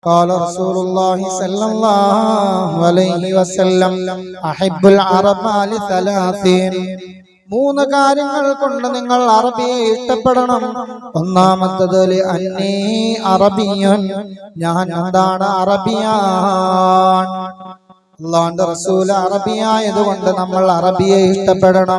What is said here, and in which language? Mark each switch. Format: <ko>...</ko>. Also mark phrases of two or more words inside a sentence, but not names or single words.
<ar>قال رسول الله صلى الله عليه وسلم أحب العرب لثلاثين</ar> <ml>മൂന്ന് കാര്യങ്ങൾ കൊണ്ട് നിങ്ങൾ അറബിയെ ഇഷ്ടപ്പെടണം. ഒന്നാമത്തേത്</ml> <ar>أني عربي,</ar> <ml>ഞാൻ എന്താണ് അറബിയാൻ. അല്ലാഹുവിന്റെ റസൂൽ അറബിയായതുകൊണ്ട് നമ്മൾ അറബിയെ ഇഷ്ടപ്പെടണം.</ml>